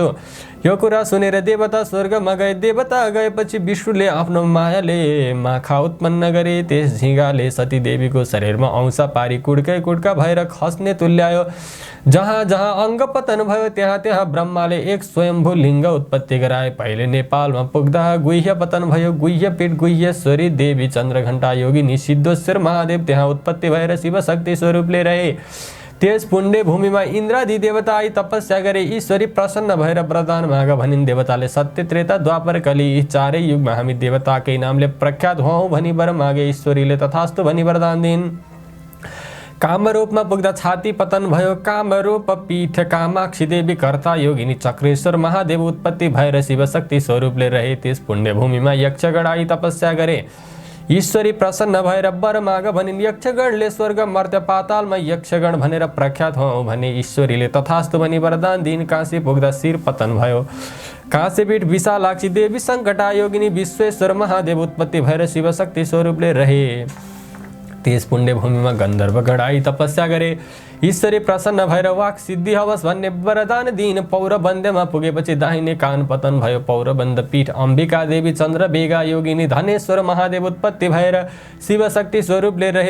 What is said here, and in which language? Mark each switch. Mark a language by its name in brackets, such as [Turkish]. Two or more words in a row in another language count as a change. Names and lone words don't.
[Nepali] यो कुरा सुनेर देवता स्वर्गमा गए। देवता गएपछि विष्णुले आफ्नो मायाले माखा उत्पन्न गरे। त्यस झिँगाले सती देवीको शरीरमा अंश पारी कुड्कै कुड्का भएर खस्ने तुल्यायो। जहाँ जहाँ अङ्ग पतन भयो त्यहाँ त्यहाँ ब्रह्माले एक स्वयम्भू लिङ्ग उत्पत्ति गराए। पहिले नेपालमा पुग्दा गुह्य पतन भयो। गुह्यपीठ गुह्येश्वरी देवी चन्द्रघण्टा योगिनी सिद्धेश्वर महादेव त्यहाँ उत्पत्ति भएर शिवशक्ति स्वरूपले रहे। त्यस पुण्य भूमिमा इन्द्रादि देवता आई तपस्या गरे। ईश्वरी प्रसन्न भएर वरदान माग भनिन्। देवताले सत्य त्रेता द्वापर कली यी चारै युगमा हामी देवताकै नामले प्रख्यात हौँ भनी वर मागे। ईश्वरीले तथास्तु भनी वरदान दिइन्। कामरूपमा पुग्दा छाती पतन भयो। कामरूप पीठ कामाक्षी देवी कर्ता योगिनी चक्रेश्वर महादेव उत्पत्ति भएर शिवशक्ति स्वरूपले रहे। त्यस पुण्यभूमिमा यक्षगण आई तपस्या गरे। ईश्वरी प्रसन्न भएर वर माग भनिन्। यक्षगणले स्वर्ग मर्त्य पातालमा यक्षगण भनेर प्रख्यात हौँ भने ईश्वरीले तथास्तु भनी वरदान दिइन्। काशी पुग्दा शिर पतन भयो। काशीपीठ विशालाक्षी देवी सङ्कटा योगिनी विश्वेश्वर महादेव उत्पत्ति भएर शिवशक्ति स्वरूपले रहे। त्यस पुण्यभूमिमा गन्धर्वगण आई तपस्या गरे। ईश्वरी प्रसन्न भएर वाक सिद्धि हवस् भन्ने वरदान दिइन्। पौरबन्ध्यमा पुगेपछि दाहिने कान पतन भयो। पौरबन्ध पीठ अम्बिका देवी चन्द्र बेगा योगिनी धनेश्वर महादेव उत्पत्ति भएर शिवशक्ति स्वरूपले रहे।